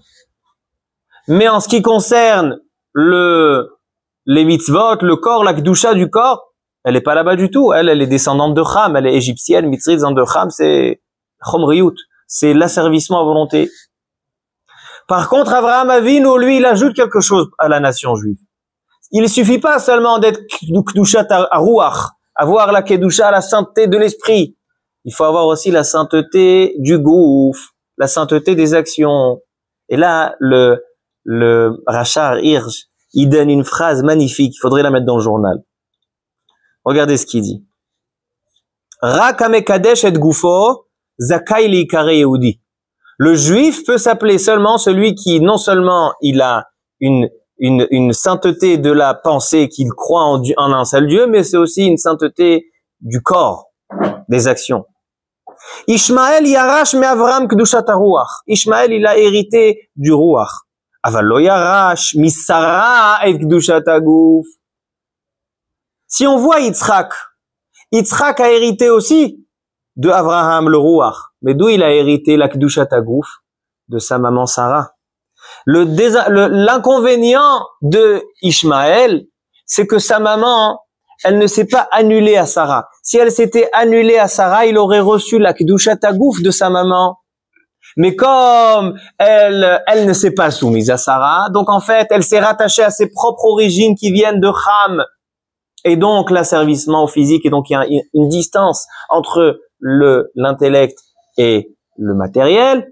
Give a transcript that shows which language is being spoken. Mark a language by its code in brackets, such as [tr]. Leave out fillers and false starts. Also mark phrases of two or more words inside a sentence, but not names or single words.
[fr] Mais en ce qui concerne les mitzvot, le corps, la kedusha du corps, elle est pas là-bas du tout. Elle est descendante de Cham, elle est égyptienne, mitzrit, descendante de Cham, c'est chomriyut, c'est l'asservissement à volonté. Par contre, Avraham Avinu, lui, il ajoute quelque chose à la nation juive. Il ne suffit pas seulement d'être [he] קדושת הרוח, [fr] avoir la kedusha, la sainteté de l'esprit. Il faut avoir aussi la sainteté du gouf, la sainteté des actions. Et là, le Rachar Hirsch, il donne une phrase magnifique, il faudrait la mettre dans le journal. Regardez ce qu'il dit. [he] רק המקדש את גופו זכאי להיקרא יהודי. [fr] Le juif peut s'appeler seulement celui qui, non seulement il a une sainteté de la pensée, qu'il croit en un seul Dieu, mais c'est aussi une sainteté du corps, des actions. [he] ישמעאל ירש מאברם קדושת הרוח. [fr] Ishmaël, il a hérité du ruach. [he] אבל לא ירש משרה את קדושת הגוף. [fr] Si on voit Yitzhak a hérité aussi de Abraham le Ruach. Mais d'où il a hérité la [he] קדושת הגוף? [fr] De sa maman Sarah. L'inconvénient de Ishmaël, c'est que sa maman, elle ne s'est pas annulée à Sarah. Si elle s'était annulée à Sarah, il aurait reçu la [he] קדושת הגוף [fr] de sa maman. Mais comme elle ne s'est pas soumise à Sarah, donc en fait, elle s'est rattachée à ses propres origines qui viennent de Ham. Et donc, l'asservissement au physique, et donc il y a une distance entre l'intellect et le matériel.